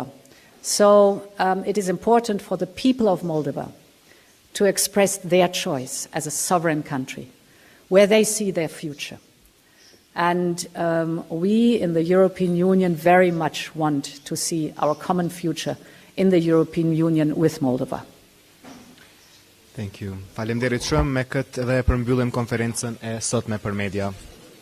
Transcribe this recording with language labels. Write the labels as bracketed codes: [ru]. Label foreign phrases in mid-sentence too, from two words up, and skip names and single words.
[en] So it is important for the people of Moldova to express their choice as a sovereign country, where they see their future. And we in the European Union very much want to see our common future in the European Union with Moldova. Thank you. [sq] Faleminderit shumë, me këtë dhe përmbyllim konferencën e sotme për media.